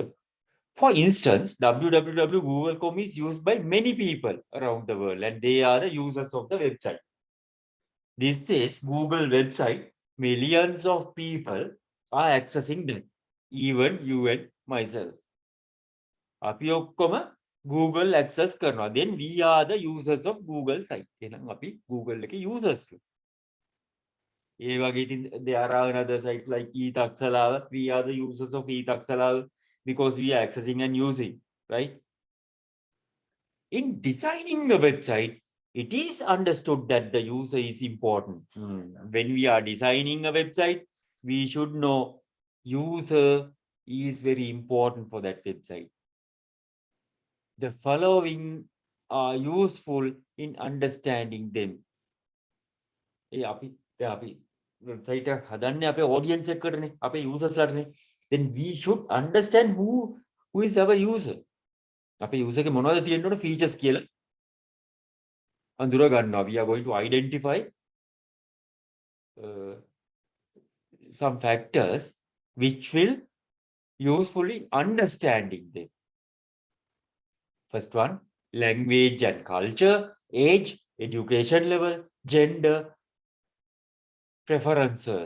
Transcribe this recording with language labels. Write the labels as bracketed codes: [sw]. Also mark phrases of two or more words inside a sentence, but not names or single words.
[en] For instance, www.google.com is used by many people around the world and they are the users of the website. This is Google website. Millions of people are accessing them. Even you and myself. [si] අපි ඔක්කොම Google access කරනවා. [en] Then we are the users of Google site. [si] එහෙනම් අපි Google එකේ users. ඒ වගේ ඉතින් [en] there are another site like e-taksalawa. We are the users of e-taksalawa because we are accessing and using, right? In designing a website, it is understood that the user is important. When we are designing a website, we should know user is very important for that website. The following are useful in understanding them. [si] අපි website එක හදන්නේ අපේ audience එකකටනේ, අපේ users ලටනේ. [en] Then we should understand who is our user. [si] අපේ user එකේ මොනවද තියෙන්න ඕන features කියලා අඳුර ගන්නවා. [en] We are going to identify some factors which will useful in understanding them. First one, language and culture, age, education level, gender, preferences.